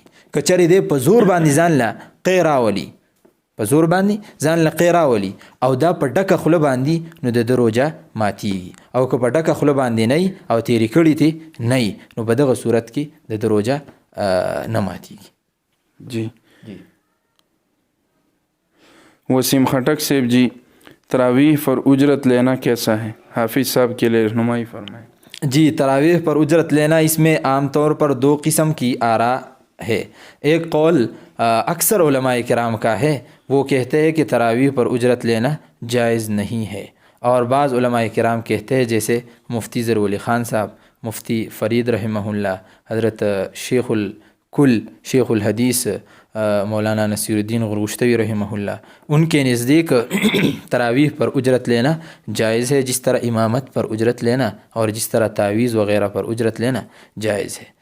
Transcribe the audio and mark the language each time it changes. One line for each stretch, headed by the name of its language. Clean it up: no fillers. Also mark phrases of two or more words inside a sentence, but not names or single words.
Pashto: که چېرې دی په زور باندې ځان له قی راولي په زور باندې ځان له قی راولي او دا په ډکه خوله باندې نو د روزه ماتیږي. او که په ډکه خوله باندې نه او تیرې کړي تی نه نو په دغه صورت کې د روزه نه ماتیږي.
Urdu: جی وسیم خٹک صاحب جی تراویح پر اجرت لینا کیسا ہے؟ حافظ صاحب کے لیے رہنمائی فرمائیں. جی تراویح پر اجرت لینا اس میں عام طور پر دو قسم کی آراء ہے. ایک قول اکثر علماء کرام کا ہے، وہ کہتے ہیں کہ تراویح پر اجرت لینا جائز نہیں ہے، اور بعض علماء کرام کہتے ہیں جیسے مفتی ولی خان صاحب، مفتی فرید رحمہ اللہ، حضرت شیخ الکل شیخ الحدیث مولانا نصیر الدین غروشتوی رحمہ اللہ، ان کے نزدیک تراویح پر اجرت لینا جائز ہے، جس طرح امامت پر اجرت لینا اور جس طرح تعویذ وغیرہ پر اجرت لینا جائز ہے.